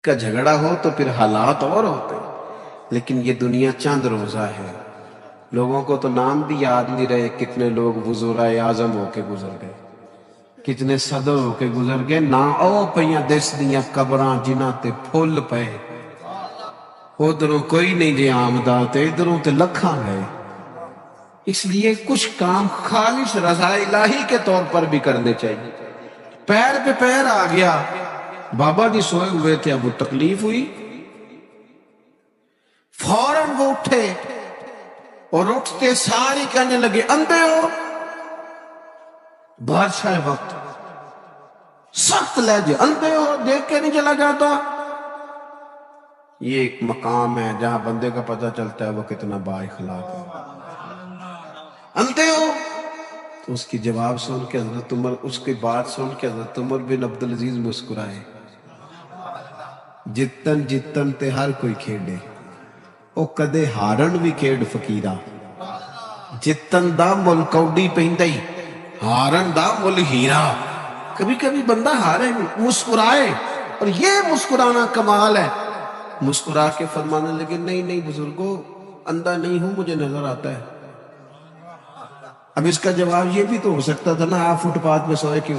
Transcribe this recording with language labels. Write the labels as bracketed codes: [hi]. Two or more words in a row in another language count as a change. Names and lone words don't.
[ur] کا جھگڑا ہو تو پھر حالات اور ہوتے ہیں، لیکن یہ دنیا چند روزہ ہے. لوگوں کو تو نام بھی یاد نہیں رہے کتنے لوگ وزرائے اعظم ہو کے گزر گئے، کتنے صدر ہو کے گزر گئے. [pa] نہ او پئیاں دس دیاں قبراں جنہاں تے پھل پے، ادھروں کوئی نہیں جے آمدہ تے ادھروں تے لکھاں گئے. [ur] اس لیے کچھ کام خالص رضا الہی کے طور پر بھی کرنے چاہیے. پیر پہ پیر آ گیا، بابا جی سوئے ہوئے تھے، اب وہ تکلیف ہوئی، فوراً وہ اٹھے اور اٹھتے ساری کہنے لگے اندھے ہو. بادشاہ وقت سخت لہجے، اندھے ہو، دیکھ کے نہیں چلا جاتا. یہ ایک مقام ہے جہاں بندے کا پتہ چلتا ہے وہ کتنا با اخلاق ہے. اندھے ہو. تو اس کی جواب سن کے حضرت عمر، اس کی بات سن کے حضرت عمر بن عبدالعزیز مسکرائے. [pa] جتن جتن تے ہر کوئی کھیڈے، او کدے ہارن بھی کھیڈ فقیرہ. جتن دا مل کوڈی پہندئی، ہارن دا مل ہیرا. [ur] کبھی کبھی بندہ ہارے مسکرائے، اور یہ مسکرانا کمال ہے. مسکرا کے فرمانے لگے نہیں نہیں بزرگوں، اندھا نہیں ہوں، مجھے نظر آتا ہے. اب اس کا جواب یہ بھی تو ہو سکتا تھا نا، آپ فٹ پاتھ پہ سوئے کیوں؟